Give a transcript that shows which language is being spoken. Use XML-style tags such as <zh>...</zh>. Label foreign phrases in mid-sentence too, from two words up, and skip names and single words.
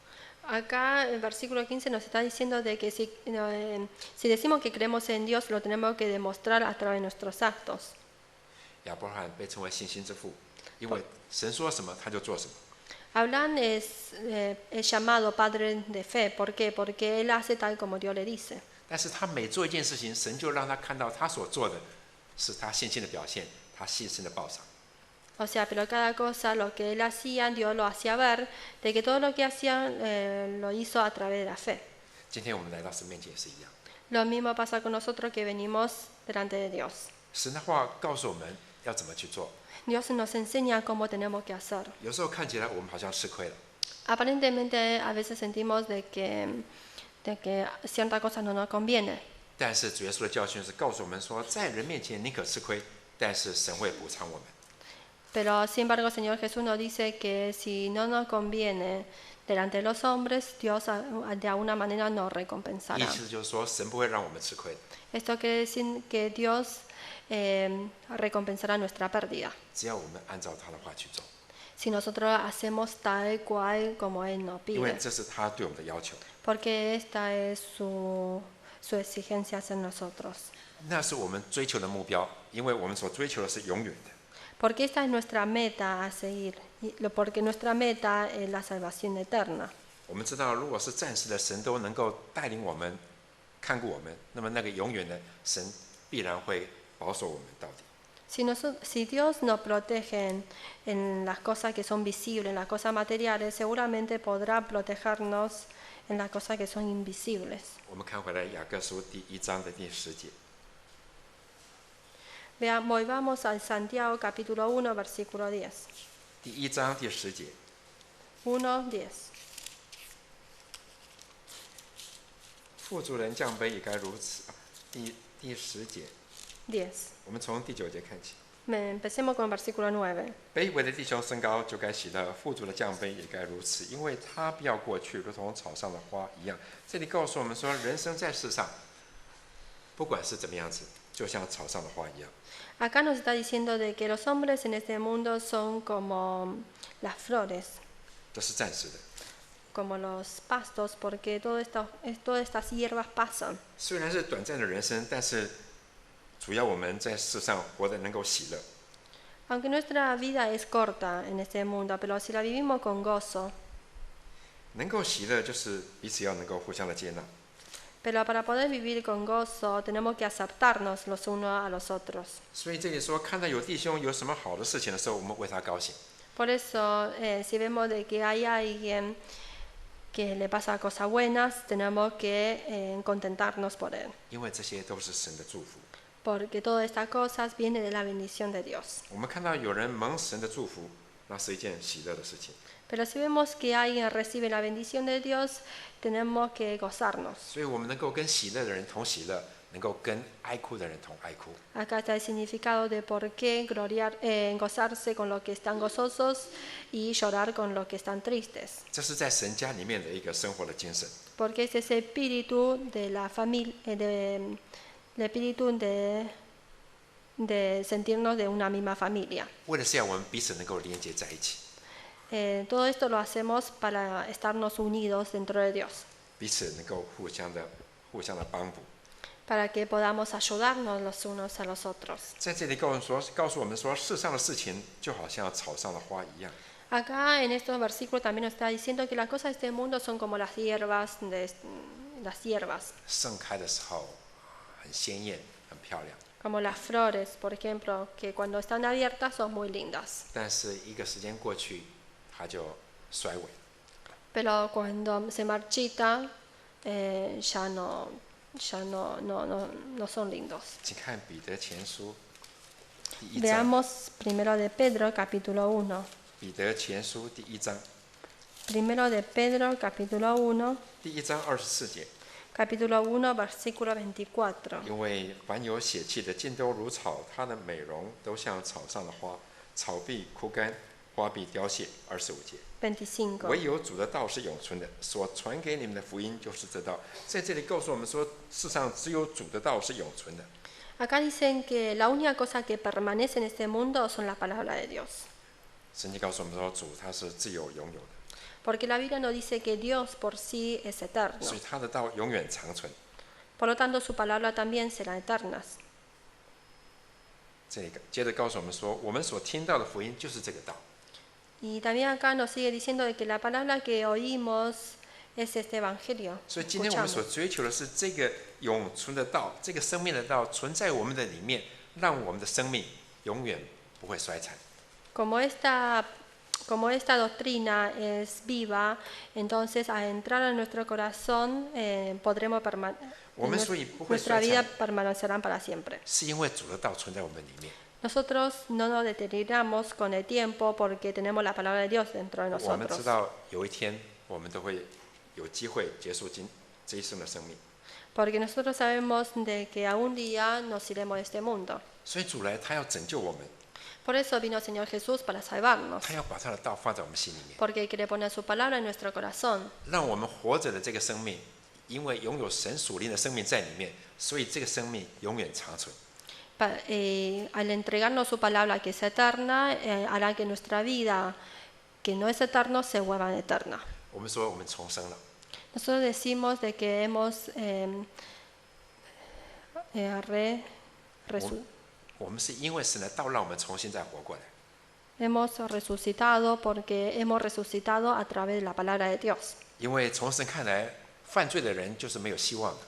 <es>Acá el versículo 15 nos está diciendo de que si decimos que creemos en Dios, lo tenemos que demostrar a través de nuestros actos.</es> <zh>亚伯拉罕被称为信心之父，因为神说什么他就做什么。</zh> <es>Abraham es llamado padre de fe. ¿Por qué? Porque él hace tal como Dios le dice.</es> <zh>但是他每做一件事情，神就让他看到他所做的是他信心的表现，他信心的报偿。</zh> <es>O sea, pero cada cosa, lo que él hacía, Dios lo hacía ver, de que todo lo que hacía lo hizo a través de la fe.</es> <zh>今天我们来到神面前也是一样，</zh> <es>Lo mismo pasa con nosotros que venimos delante de Dios.</es> <zh>神的话告诉我们要怎么去做。</zh> <es>Dios nos enseña cómo tenemos que hacer.</es> <zh>有时候看起来我们好像吃亏了，</zh> <es>Aparentemente a veces sentimos de que cierta cosa no nos conviene.</es> <zh>但是主耶稣的教训是告诉我们说，在人面前宁可吃亏，但是神会补偿我们。</zh> <es>Pero sin embargo el Señor Jesús nos dice que si no nos conviene delante de los hombres, Dios de alguna manera nos</es> <zh>意</zh> <es>recompensará.</es> <zh>思就是说，神不会让我们吃亏，</zh> <es>Esto quiere decir que Dios recompensará nuestra pérdida</es> <zh>只要我们按照他的话去做，</zh> <es>si nosotros hacemos tal cual como Él nos</es> <zh>因为</zh> <es>pide,</es> <zh>这是他对我们的要求，</zh> <es>porque esta es su exigencia hacia nosotros.</es> <zh>那是我们追求的目标，因为我们所追求的是永远的。</zh> <es>Porque esta es nuestra meta a seguir, porque nuestra meta es la salvación eterna.</es> <zh>我们知道，如果是暂时的，神都能够带领我们、看顾我们，那么那个永远的神必然会保守我们到底。</zh> <es>Si Dios nos protege en las cosas que son visibles, en las cosas materiales, seguramente podrá protegernos en las cosas que son invisibles.</es> <zh>我们看回来雅各书第1章的第10节，</zh> <es>Volvamos al Santiago capítulo 1, versículo 10.</es> <zh>第1章第10节， 1:10. 富足人降卑也该如此。第10节， 10. 我们从第9节看起。</zh> <es>Empecemos con el versículo 9.</es> <zh>卑微的弟兄升高就该喜乐，富足的降卑也该如此，因为他必要过去，如同草上的花一样。这里告诉我们说，人生在世上，不管是怎么样子，就像草上的花一样。</zh> <es>Acá nos está diciendo de que los hombres en este mundo son como las flores.</es> <zh>这是暂时的，</zh> <es>como los pastos, porque todas estas hierbas pasan.</es> <zh>虽然是短暂的人生，但是主要我们在世上活得能够喜乐。</zh> <es>Aunque nuestra vida es corta en este mundo, pero si la vivimos con gozo,</es> <zh>能够喜乐就是彼此要能够互相的接纳。</zh> <es>pero para poder vivir con gozo tenemos que aceptarnos los unos a los otros.</es> <zh>所以这里说，看到有弟兄有什么好的事情的时候，我们为他高兴。</zh> <es>Por eso, si vemos de que hay alguien que le pasa cosas buenas, tenemos que contentarnos por él,</es> <zh>因为这些都是神的祝福。</zh> <es>porque todas estas cosas vienen de la bendición de Dios.</es> <zh>我们看到有人蒙神的祝福，那是一件喜乐的事情。</zh> <es>Pero si vemos que alguien recibe la bendición de Dios, tenemos que gozarnos.</es> <zh>所以我们能够跟喜乐的人同喜乐，能够跟哀哭的人同哀哭。</zh> <es>Acá está el significado de por qué gozarse con los que están gozosos y llorar con los que están tristes.</es> <zh>这是在神家里面的一个生活的精神。</zh> <es>Porque es ese espíritu de la familia, el espíritu de sentirnos de una misma familia.</es> <zh>为的是要我们彼此能够连接在一起，</zh> <es>Todo esto lo hacemos para estarnos unidos dentro de Dios,</es> <zh>彼此能够互相的帮补。</zh> <es>para que podamos ayudarnos los unos a los otros.</es> <zh>在这里告诉我们说，世上的事情就好像草上的花一样，</zh> <es>Acá en estos versículos también nos está diciendo que las cosas de este mundo son como las hierbas,</es> <zh>盛开的时候很鲜艳、很漂亮，</zh> <es>como las flores, por ejemplo, que cuando están abiertas son muy lindas,</es> <zh>但是一个时间过去，它就衰萎。</zh> <es>pero cuando se marchita ya no son lindos.</es> <zh>请看彼得前书第1章，</zh> <es>Veamos primero de Pedro, capítulo 1.</es> <zh>彼得前书第1章，</zh> <es>Primero de Pedro, capítulo 1,</es> <zh>第1章24节。</zh> <es>capítulo 1, versículo 24.</es> <zh>因为凡有血气的，尽都如草，它的美容都像草上的花，草必枯干，花必凋谢。25节。 25. 唯有主的道是永存的，所传给你们的福音就是这道。在这里告诉我们说，世上只有主的道是永存的。</zh> <es>Acá dicen que la única cosa que permanece en este mundo son las palabras de Dios.</es> <zh>圣经告诉我们说，主他是自由拥有的，</zh> <es>Porque la Biblia nos dice que Dios por sí es eterno.</es> <zh>所以他的道永远长存。</zh> <es>Por lo tanto, su palabra también será eternas.</es> <zh>这里接着告诉我们说，我们所听到的福音就是这个道。</zh> <es>Y también acá nos sigue diciendo de que la palabra que oímos es este evangelio.</es> <zh>所以今天我们</zh> <es>escuchamos.</es> <zh>所追求的是这个永存的道，这个生命的道存在我们的里面，让我们的生命永远不会衰残。</zh> <es>Como esta doctrina es viva, entonces al entrar a nuestro corazón podremos</es> <zh>我们所以不会</zh> <es>nuestra</es> <zh>衰</zh> <es>vida</es> <zh>残，</zh> <es>permanecerá para siempre.</es> <zh>是因为主的道存在我们里面。</zh> <es>Nosotros no nos deterioramos con el tiempo porque tenemos la palabra de Dios dentro de</es> <zh>我们知</zh> <es>nosotros.</es> <zh>道有一天我们都会有机会结束这一生的生命，</zh> <es>Porque nosotros sabemos de que a un día nos iremos de este mundo.</es> <zh>所以主来他要拯救我们，</zh> <es>Por eso vino el Señor Jesús para salvarnos.</es> <zh>他要把他的道放在我们心里面，</zh> <es>Porque quiere poner su palabra en nuestro corazón.</es> <zh>让我们活着的这个生命，因为拥有神属灵的生命在里面，所以这个生命永远长存。</zh> <es>Al entregarnos su palabra que es eterna, hará que nuestra vida, que no es eterna, se vuelva eterna.</es> <zh>我们说我们重生了，</zh> <es>Nosotros decimos de que hemos</es> <zh>我们是因为神的道让我们重新再活过来。</zh> <es>hemos resucitado porque hemos resucitado a través de la palabra de Dios.</es> <zh>因为从神看来，犯罪的人就是没有希望的。</zh>